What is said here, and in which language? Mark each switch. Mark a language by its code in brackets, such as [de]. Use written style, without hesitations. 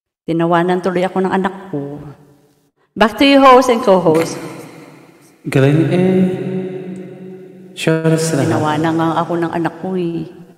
[tl] Tinawanan tuloy ako ng anak ko. [en] Back to you, host and co-host. [tl] Galing Share us na. Tinawanan nga ako ng anak ko eh.